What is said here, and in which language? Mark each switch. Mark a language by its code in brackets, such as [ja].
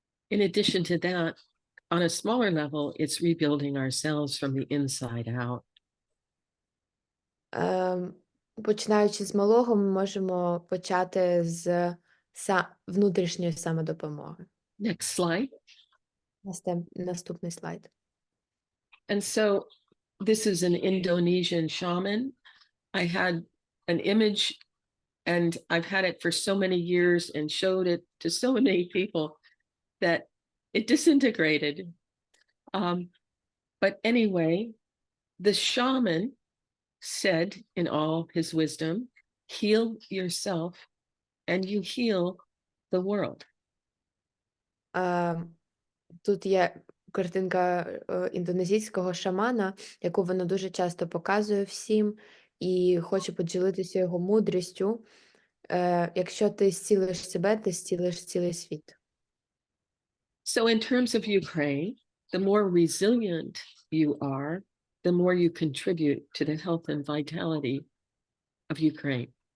[en] In addition to that, on a smaller level, it's rebuilding ourselves from the inside out. [uk] Починаючи з малого, ми можемо почати з внутрішньої самодопомоги. [en] Next slide. [uk] Наступний слайд. [en] And so this is an Indonesian shaman. I had an image and I've had it for so many years and showed it to so many people that it disintegrated. But anyway, the shaman said in all his wisdom, heal yourself and you heal the world. [uk] Тут є картинка індонезійського шамана, яку вона дуже часто показує всім, і хочу поділитися його мудрістю. Якщо ти зцілиш себе, ти зцілиш цілий світ. [en] So in terms of Ukraine, the more resilient you are, the more you contribute to the health and vitality of Ukraine.